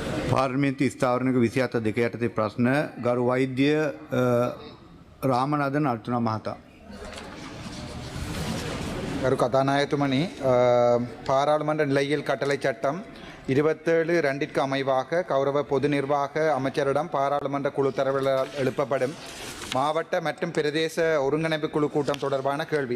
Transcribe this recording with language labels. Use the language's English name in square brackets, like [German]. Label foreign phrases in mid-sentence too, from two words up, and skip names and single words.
[Sinhala] පාර්ලිමේන්තු ස්ථාවරණක 27 දෙක යටතේ ප්‍රශ්න ගරු වෛද්‍ය රාමනදන් අර්තුනා මහතා. ගරු කතානායකතුමනි [Tamil] பாராளுமன்ற நிலையில் கட்டளை சட்டம் 27(2) அமைவாக கௌரவ பொது நிர்வாக அமைச்சரிடம் பாராளுமன்ற குழு தரவில் எழுப்பப்படும் மாவட்ட மற்றும் பிரதேச ஒருங்கிணைப்பு குழு கூட்டம் தொடர்பான கேள்வி.